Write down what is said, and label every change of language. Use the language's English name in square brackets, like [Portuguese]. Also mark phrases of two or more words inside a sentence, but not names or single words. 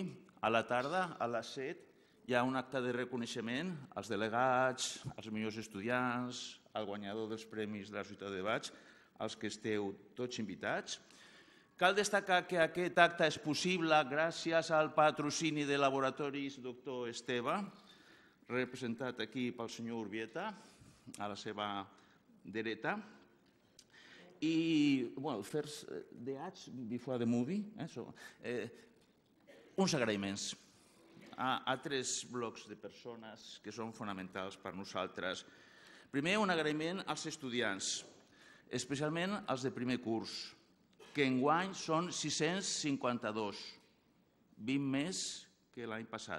[Catalan] A la tarda, a les 7, hi ha un acte de reconeixement als delegats, als millors estudiants, al guanyador dels premis de la Societat de Debats, als que esteu tots invitats. Cal destacar que aquest acte és possible gràcies al patrocini de Laboratoris Dr. Esteve, representat aquí pel senyor Urbieta, a la seva dreta. I, [English] first, the ads before the movie. [Catalan] Uns agraïments a 3 blocs de persones que són fonamentals per nosaltres. Primer, un agraïment als estudiants, especialment als de primer curs, que enguany són 652, 20 més que l'any passat.